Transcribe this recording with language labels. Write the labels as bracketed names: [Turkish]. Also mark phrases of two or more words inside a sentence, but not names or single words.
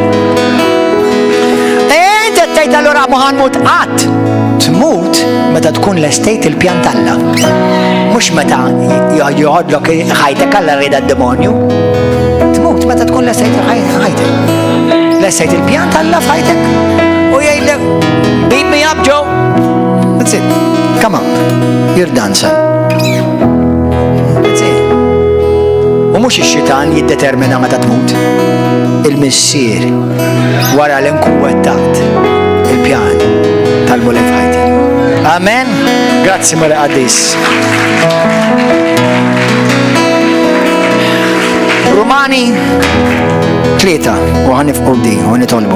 [Maltese] Inti tgħid allura ħanmut qatt. Tmut meta tkun l-estejt il-pjan talla. Mhux meta joħodlok ħajtek alla rida d-demonju. Tmut meta tkun l-estejt ħajtek. L-estejt il-pjan talla f'ħajtek u jgħidlek [English] beat me up, Joe. That's it. Come on. You're done, son. That's it. [Maltese] U mhux ix-xitan jiddetermina meta tmut. Il-missier wara l-inkuwettat il-pjan tal-mulej f'ħajti. Amen. Grazzi mole qaddis. Romani 3 u ħanifqu di u nitolbu.